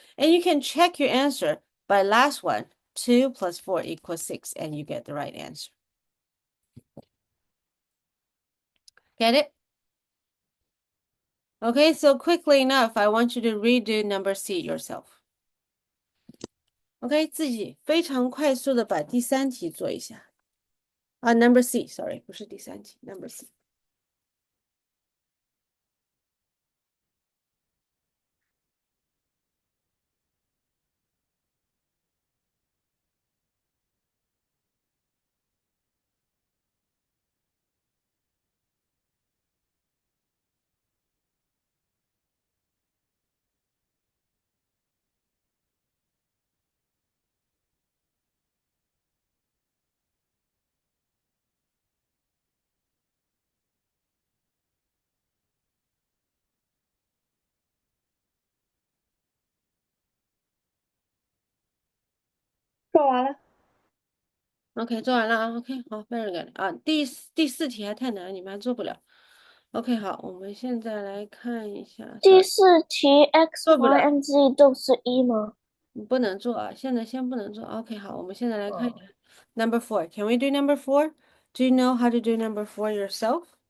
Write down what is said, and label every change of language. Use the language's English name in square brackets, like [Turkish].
[English] And you can check your answer by last one. 2 plus 4 equals 6, and you get the right answer. Get it? Okay, so quickly enough, I want you to redo number C yourself. [Chinese] OK，自己非常快速的把第3题做一下。 [English] Number C，sorry， [Chinese] 不是第3题， [English] Number C。 [Chinese] 做完了。 OK，做完了啊。 OK，好， [English] very good [Chinese] 啊。第四题还太难，你们还做不了。OK，好，我们现在来看一下。第四题 x、做不 y 了，和 z 都是一吗？你不能做啊，现在先不能做。OK，好，我们现在来看一下哦 [English] Number 4. Can we do number 4? Do you know how to do number 4 yourself?